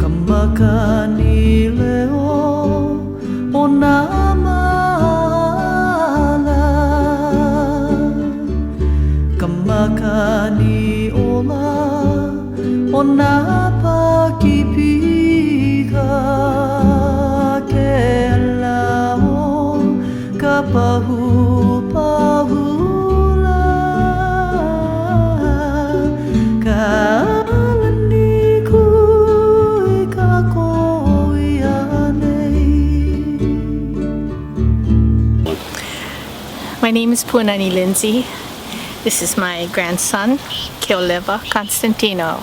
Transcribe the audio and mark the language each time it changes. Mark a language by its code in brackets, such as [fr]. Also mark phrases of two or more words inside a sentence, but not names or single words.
[haw] Makani leo o nā mala Ka makani ola o nā pakipika Ke lao ka pahupahula Ka [en] My name is Punani Lindsay. This is my grandson, Keoleva Constantino.